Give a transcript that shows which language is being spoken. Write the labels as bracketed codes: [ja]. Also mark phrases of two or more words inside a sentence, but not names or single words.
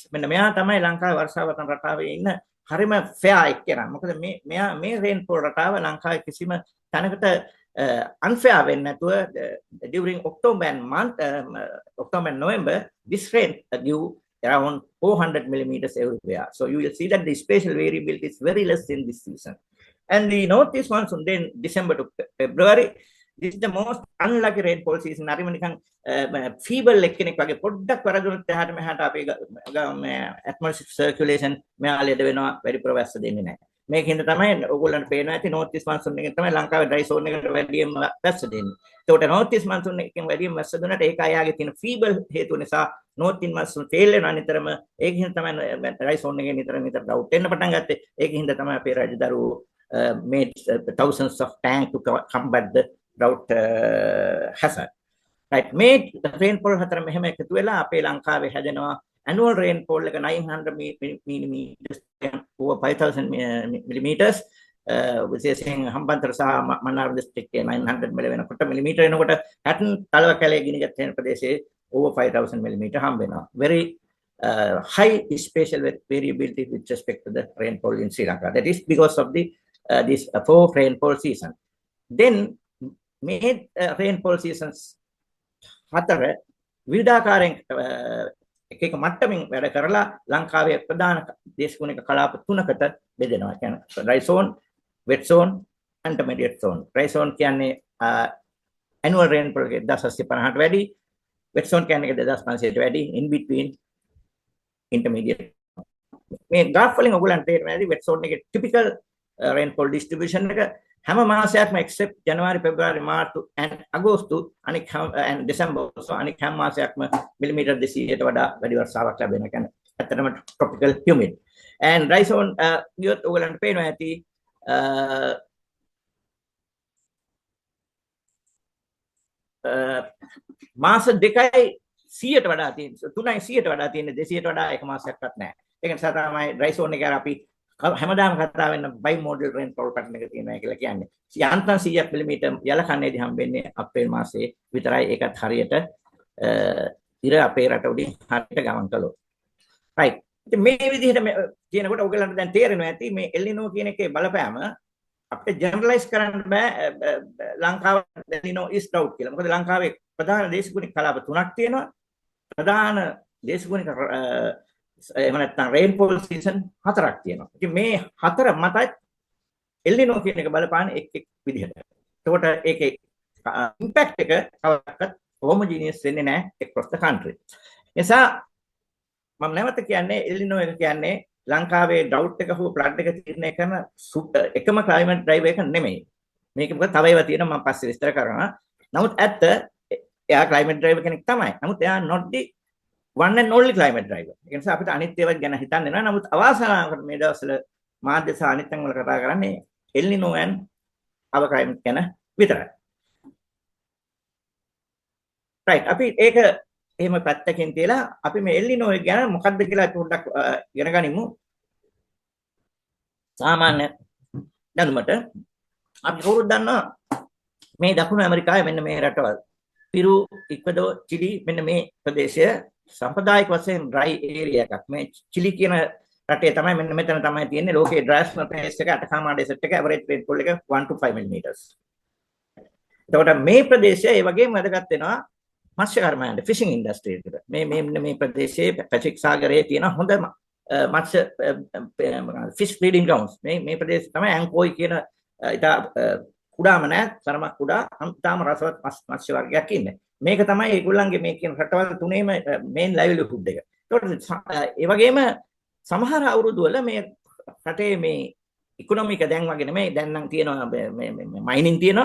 [si] මෙන්න මෙයා තමයි ලංකාවේ වර්ෂාපතන රටාවේ ඉන්න හරිම fair එක්කෙනා. මොකද මේ rainfall රටාව ලංකාවේ කිසිම තැනකට unfair වෙන්නේ නැතුව [en] during October and November this rain give around 400 millimeters everywhere. So you will see that the spatial variability is very less in this season. And the northeast monsoon, then December to February, this is the most unlucky rainfall season. [si] හරිම නිකන් feeble එක්කෙනෙක් වගේ පොඩ්ඩක් වරදුනොත් එහාට මෙහාට අපේ [en] atmospheric circulation [si] මෙහා ලෙඩ වෙනවා වැඩිපුර වැස්ස දෙන්නේ නැහැ. මේකින්ද තමයි ඕගොල්ලන්ට පේනවා ඇති [en] northeast monsoon [si] එකෙන් තමයි ලංකාවේ [en] dry zone [si] එකට වැඩිම වැස්ස දෙන්නේ. ඒකට [en] northeast monsoon [si] එකෙන් වැඩිම වැස්ස දුන්නට ඒක අයාගේ තියෙන feeble හේතුව නිසා [en] northeast monsoon fail [si] වෙනවා නිතරම. ඒකින් තමයි [en] dry zone [si] එකේ නිතර drought එන්න පටන් ගත්තේ. ඒකින්ද තමයි අපේ රජදරුවෝ [en] made thousands of tanks to combat the drought hazard. Right, made rainfall [si] හතර මෙහෙම එකතු වෙලා අපේ ලංකාවේ හැදෙනවා [en] annual rainfall [si] එක [en] 900 millimeters over 5000 millimeters [si] විශේෂයෙන් හම්බන්තොට සහ මන්නාර district එකේ 900 මිලි වෙනකොට මිලිමීටර එනකොට Hatton තලව කැලේ ගිනිගත් වෙන ප්‍රදේශයේ [en] over 5000 millimeter [si] හම්බ වෙනවා. [en] Very high spatial variability with respect to the rainfall in Sri Lanka. That is because of the this 4 rainfall season. Then made rainfall seasons [si] හතර විවිධාකාරයෙන් එක එක මට්ටමින් වැඩ කරලා ලංකාවේ ප්‍රධාන දේශගුණික කලාප තුනකට බෙදෙනවා. කියන්නේ [en] dry zone, wet zone, intermediate zone. Dry zone [si] කියන්නේ [en] annual rainfall [si] එක 1850ට වැඩි, [en] wet zone [si] කියන්නේ 2500ට වැඩි, [en] in between intermediate. [si] මේ graph වලින් ඔයගොල්ලන්ට තේරෙනවා ඇති [en] wet zone [si] එකේ [en] typical rainfall distribution [si] එක හැම මාසයක්ම [en] except January, February, March and August [si] අනික [en] and December so [si] අනික හැම මාසයක්ම මිලිමීටර් 200ට වඩා වැඩි වර්ෂාවක් ලැබෙනවා. කියන්නේ ඇත්තටම [en] tropical humid. And dry zone [si] ගියොත් ඔයගලන්ට පේනවා ඇති මාස දෙකයි 100ට වඩා තියෙන 3යි 100ට වඩා තියෙන 200ට වඩා එක මාසයක්වත් නැහැ. ඒක නිසා තමයි [en] dry zone [si] එකේ අපි හැමදාම කතා වෙන [en] bimodal rainfall pattern [si] එක තියෙනවා කියලා කියන්නේ. යන්තම් 100 මිලිමීටර් යල කන්නේදී හම්බෙන්නේ අප්‍රේල් මාසයේ විතරයි. ඒකත් හරියට ඉර අපේ රට උඩින් හරියට ගමන් කළොත්. right. ඉතින් මේ විදිහට කියනකොට ඔයගලන්ට දැන් තේරෙනවා ඇති මේ එල්නිනෝ කියන එකේ බලපෑම අපිට ජෙනරලයිස් කරන්න බෑ ලංකාව එල්නිනෝ [en] is drought [si] කියලා. මොකද ලංකාවේ ප්‍රධාන දේශගුණික කලාප තුනක් තියෙනවා. ප්‍රධාන දේශගුණික එහෙම නැත්නම් [en] rainfall season [si] හතරක් තියෙනවා. ඉතින් මේ හතර මතයි එල්නිනෝ කියන එක බලපාන එක් විදිහට. එතකොට ඒකේ ඉම්පැක්ට් එක කවදාවත් homogeneous වෙන්නේ නැහැ [en] across the country. [si] නිසා මම නැවත කියන්නේ එල්නිනෝ එක කියන්නේ ලංකාවේ drought එක හෝ flood එක තීරණය කරන එකම [en] climate driver [si] එක නෙමෙයි. මේක මොකද තව ඒවා තියෙනවා මම පස්සේ විස්තර කරනවා. නමුත් ඇත්ත එයා [en] climate driver [si] කෙනෙක් තමයි. නමුත් එයා [en] not the one and only climate driver. [si] ඒ නිසා අපිට අනිත් ඒවා ගැන හිතන්න නෑ. නමුත් අවාසනාවකට මේ දවස්වල මාධ්‍ය සහ අනිත් තැන් වල කතා කරන්නේ එල්නිනෝ [en] and our climate [si] ගැන විතරයි. right. අපි ඒක එහෙම පැත්තකින් තියලා අපි මේ එල්නිනෝ ගැන මොකක්ද කියලා පොඩ්ඩක් ඉගෙන ගනිමු. සාමාන්‍ය දැනුමට අපි කවුරුත් දන්නවා මේ දකුණු ඇමරිකාවේ මෙන්න මේ රටවල් පිරු, ඉක්වඩෝර්, චිලි මෙන්න මේ ප්‍රදේශය සම්ප්‍රදායික වශයෙන් [en] dry area [si] එකක්. මේ චිලි කියන රටේ තමයි මෙන්න මෙතන තමයි තියෙන්නේ ලෝකයේ [en] driest place [si] එක අටකමාර desert එක [en] average rainfall [si] එක [en] 1 to 5 millimeters. [si] එතකොට මේ ප්‍රදේශය ඒ වගේම වැදගත් වෙනවා මත්ස්‍ය කර්මාන්ත [en] fishing industry [si] එකට. මේ ප්‍රදේශයේ පැසිෆික් සාගරයේ තියෙන හොඳ මත්ස්‍ය [en] fish breeding grounds. [si] මේ ප්‍රදේශය තමයි ඇන්කෝයි කියන ඉතා කුඩාම නෑ තරමක් කුඩා තාම රසවත් මත්ස්‍ය වර්ගයක් ඉන්නේ. මේක තමයි ඒගොල්ලන්ගේ මේ කියන රටවල් තුනේම [en] main livelihood [si] එක. ඒකට ඒ වගේම සමහර අවුරුදු වල මේ රටේ මේ ඉකොනොමික දැන් වගේ නෙමෙයි දැන් නම් තියෙනවා මේ මයිනින් තියෙනවා.